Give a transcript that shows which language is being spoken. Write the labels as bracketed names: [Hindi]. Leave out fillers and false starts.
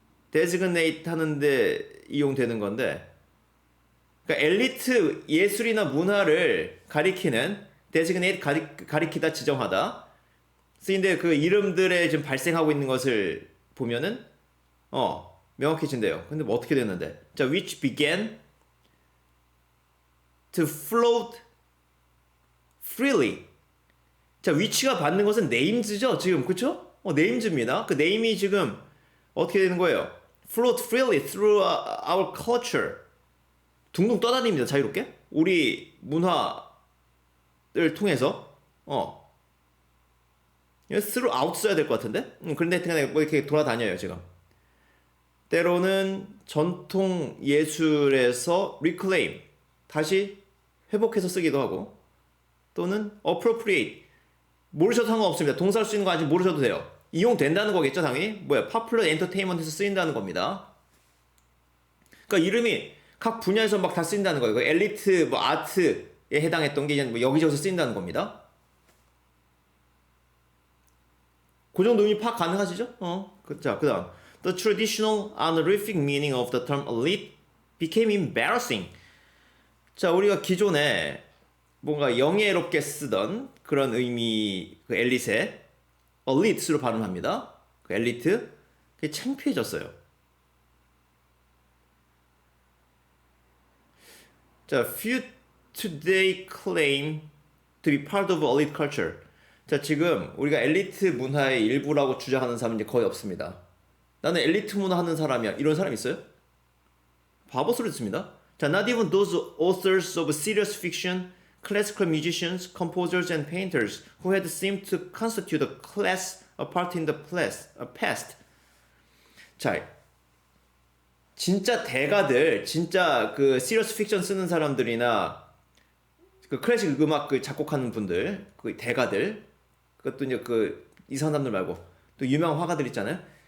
[Korean] designate 하는데 이용되는 건데, 그러니까 엘리트 예술이나 문화를 가리키는 designate 가리키다 지정하다 쓰인데 그 이름들에 지금 발생하고 있는 것을 보면은 명확해진대요. 근데 뭐 어떻게 됐는데? [English] 자, which began to float freely. [Korean] 자, 위치가 받는 것은 names죠, 지금. 그쵸? names입니다. 그 name이 지금 어떻게 되는 거예요? [English] float freely through our culture. [Korean] 둥둥 떠다닙니다, 자유롭게. 우리 문화를 통해서. throughout 써야 될 것 같은데? 그런데 그냥 뭐 이렇게 돌아다녀요, 지금. 때로는 전통 예술에서 reclaim, 다시 회복해서 쓰기도 하고, 또는 appropriate, 모르셔도 상관없습니다. 동사를 쓰는 거 아직 모르셔도 돼요. 이용된다는 거겠죠, 당연히. 뭐야, popular entertainment에서 쓰인다는 겁니다. 그러니까 이름이 각 분야에서 막 다 쓰인다는 거예요. 그 엘리트, 뭐 아트에 해당했던 게 뭐 여기저기서 쓰인다는 겁니다. 그 정도 의미 파악 가능하시죠? 자, 그 다음. [English] The traditional honorific meaning of the term elite became embarrassing. [Korean] 자, 우리가 기존에 뭔가 영예롭게 쓰던 그런 의미, 그 엘리트의 elite로 발음합니다. 그 엘리트. 그게 창피해졌어요. [English] 자, few today claim to be part of elite culture. [Korean] 자, 지금 우리가 엘리트 문화의 일부라고 주장하는 사람은 이제 거의 없습니다. 나는 엘리트 문화 하는 사람이야. 이런 사람 있어요? 바보 소리 듣습니다. [English] 자, not even those authors of serious fiction, classical musicians, composers, and painters who had seemed to constitute a class apart in the past. [Korean] 자, 진짜 대가들, 진짜 그 serious fiction 쓰는 사람들이나 그 클래식 음악 그 작곡하는 분들, 그 대가들, 그것도 이제 그 이상한 사람들 말고 또 유명한 화가들 있잖아요.